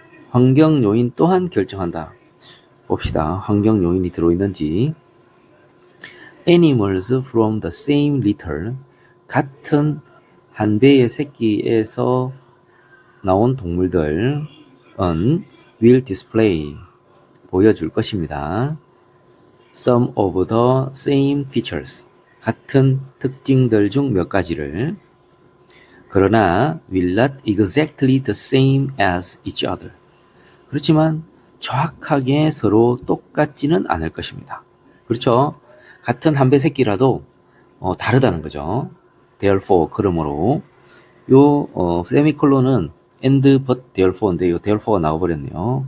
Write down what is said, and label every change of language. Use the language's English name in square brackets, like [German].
[Korean] 환경 요인 또한 결정한다. 봅시다. 환경 요인이 들어있는지. [English] Animals from the same litter. [Korean] 같은 한 배의 새끼에서 나온 동물들은 [English] will display. [Korean] 보여줄 것입니다. [English] Some of the same features. [Korean] 같은 특징들 중 몇 가지를. 그러나 [English] will not exactly the same as each other. [Korean] 그렇지만 정확하게 서로 똑같지는 않을 것입니다. 그렇죠? 같은 한 배 새끼라도 다르다는 거죠. [English] therefore, [Korean] 그러므로 요 세미콜론은 and but therefore인데 요 therefore가 나와버렸네요.